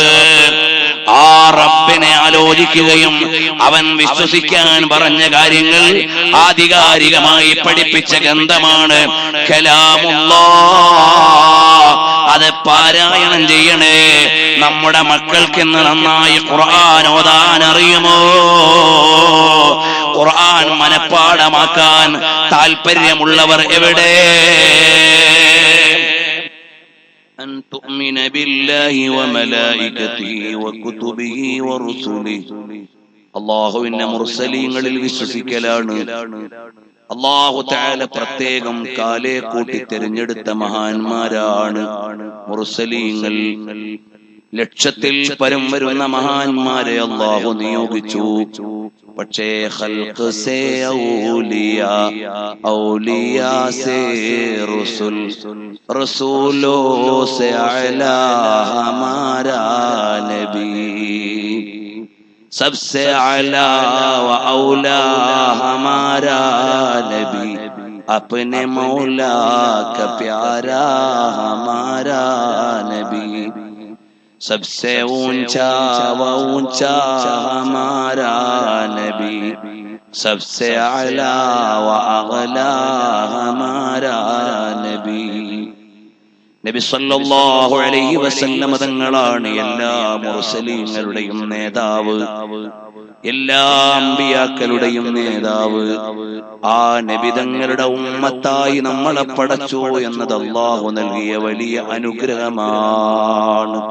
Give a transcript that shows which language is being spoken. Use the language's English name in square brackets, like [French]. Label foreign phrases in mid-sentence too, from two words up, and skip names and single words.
[Malayalam] ആ റബ്ബിനെ ആലോചിക്കുകയും അവൻ വിശ്വസിക്കാൻ പറഞ്ഞ കാര്യങ്ങൾ ആധികാരികമായി പഠിപ്പിച്ച ഗ്രന്ഥമാണ് കലാമുല്ലാഹ്. അത് പാരായണം ചെയ്യണേ. നമ്മുടെ മക്കൾക്ക് ഇന്ന് നന്നായി ഖുർആൻ ഓതാൻ അറിയുമോ? ഖുർആൻ മനഃപ്പാഠമാക്കാൻ താല്പര്യമുള്ളവർ എവിടെ? [Arabic] أن تؤمن بالله وملائكته وكتبه ورسله. [Malayalam] അല്ലാഹുവിന്റെ മുർസലീങ്ങളിൽ വിശ്വസിക്കലാണ്. അല്ലാഹു തആല പ്രത്യേകം കാലേ കൂട്ടി തിരഞ്ഞെടുത്ത മഹാന്മാരാണ് മുർസലീങ്ങൾ. ലക്ഷത്തിൽ പരം വരുന്ന മഹാന്മാരെ അല്ലാഹു നിയോഗിച്ചു. [Urdu] പക്ഷേ خلق سے اولیا، اولیا سے رسول، رسولوں سے اعلیٰ ہمارا نبی. سب سے اعلیٰ و اولیٰ ہمارا نبی، اپنے مولا کا پیارا ہمارا نبی. سب سے اونچا و اونچا ہمارا نبی، سب سے اعلیٰ و اگلا ہمارا نبی. [Malayalam] നബി സല്ലല്ലാഹു അലൈഹി വസല്ലം തങ്ങളാണ് എല്ലാ മുർസലീങ്ങളുടെയും നേതാവ്, എല്ലാ അമ്പിയാക്കളുടെയും നേതാവ്. ആ നബി തങ്ങളുടെ ഉമ്മത്തായി നമ്മളെ പടച്ചു എന്നത് അല്ലാഹു നൽകിയ വലിയ അനുഗ്രഹമാണ്.